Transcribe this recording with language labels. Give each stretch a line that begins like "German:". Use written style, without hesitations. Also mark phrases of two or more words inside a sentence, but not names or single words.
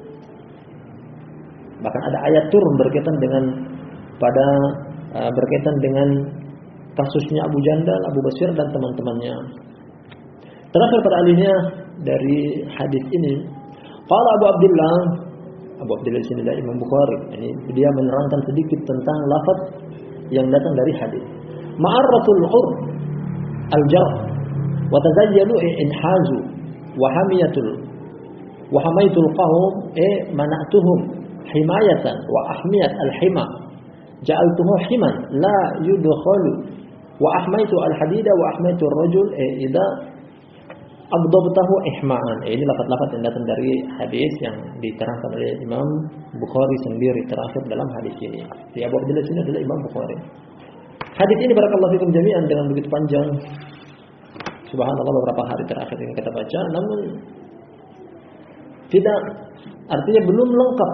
Indonesian: Bahkan ada ayat turun berkaitan dengan kasusnya Abu Jandal, Abu Basir dan teman-temannya. Terakhir pada alihnya dari hadis ini,
Arabic: قال أبو عبد الله
Indonesian: di sini dari Imam Bukhari, dia menerangkan sedikit tentang lafaz yang datang dari hadis.
Arabic: معرة العر الجر وتزيلوا انحازوا وحميت القوم منعتهم حماية وأحميت الحمى جعلته حمى لا يدخل وأحميت الحديد وأحميت الرجل إذا أغضبته إحماء.
Indonesian: Ini lafaz-lafaz yang datang dari hadis yang diterangkan oleh Imam Bukhari sendiri terakhir dalam hadis ini. Di Abu Abdullah ini adalah Imam Bukhari. Hadis ini
Arabic: بارك الله فيكم جميعا
Indonesian: dengan begitu panjang. Subhanallah, beberapa hari terakhir ini kita baca, namun tidak, artinya belum lengkap